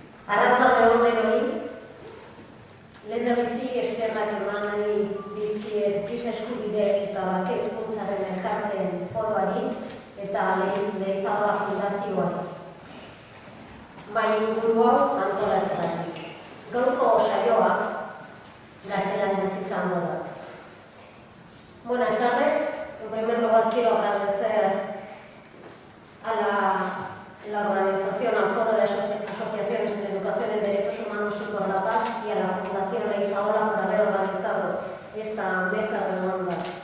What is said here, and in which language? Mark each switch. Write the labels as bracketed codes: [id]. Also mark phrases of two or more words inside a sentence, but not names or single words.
[eu] Arratsaldeon denoi, lehendabizi eskerrak eman nahi dizkiet giza eskubideek eta bake hezkuntzaren elkarteen foroari eta Leizaola Fundazioari. Bai inguru hau antolatzeratik. Gaurko saioa gaztelaniaz izango da. [es] Buenas tardes. En primer lugar quiero agradecer a la organización, al Foro de Asociaciones en Educación en Derechos Humanos y por la Paz y a la Fundación Leizaola por haber organizado esta mesa redonda.